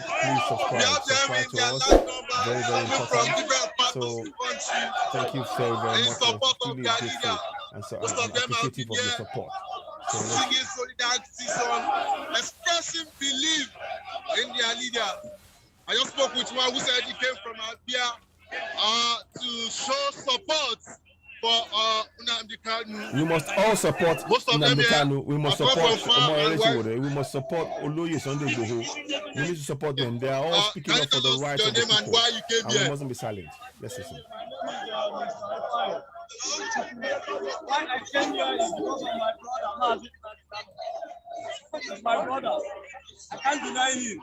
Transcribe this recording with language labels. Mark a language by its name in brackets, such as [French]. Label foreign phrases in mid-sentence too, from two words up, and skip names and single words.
[English] Please subscribe to us. Very, very important. So thank you very, very much. We're really grateful and so appreciative of your support. So singing solidarity song, expressing belief in their leader. I just spoke with one who said he came from Abia to show support for Nnamdi Kanu. We must all support Nnamdi Kanu. We must support we must support Oloye Sunday Igboho. We need to support them. They are all speaking up for the rights of the people. And we mustn't be silent. Let's listen. Why I came here is because of my brother, Nnamdi Kanu. He's my brother. I can't deny him.